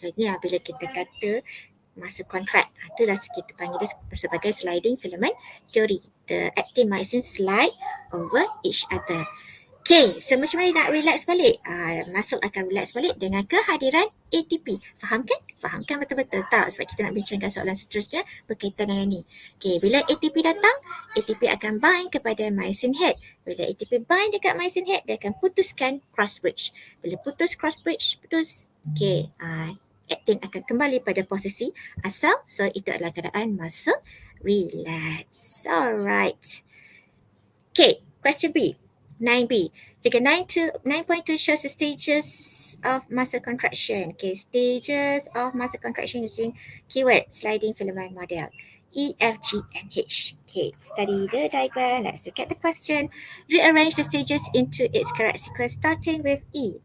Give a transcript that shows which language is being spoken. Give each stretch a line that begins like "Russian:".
Malay: So, ini bila kita kata masa contract, itulah kita panggil dia sebagai sliding filament theory.
English: The actin myosin slide over each other.
Malay: Okay, so macam mana nak relax balik? Muscle akan relax balik dengan kehadiran ATP. Faham kan? Faham kan betul-betul? Tak, sebab kita nak bincangkan soalan seterusnya berkaitan dengan ni. Okay, bila ATP datang, ATP akan bind kepada myosin head. Bila ATP bind dekat myosin head, dia akan putuskan cross bridge. Bila putus cross bridge, okay, actin akan kembali pada posisi asal. So, itu adalah keadaan muscle relax.
English: Alright. Okay, question B. 9B. Figure 9.2 shows the stages of muscle contraction. Okay, stages of muscle contraction using keyword sliding filament model. E, F, G, and H. Okay, study the diagram. Let's look at the question. Rearrange the stages into its correct sequence starting with E.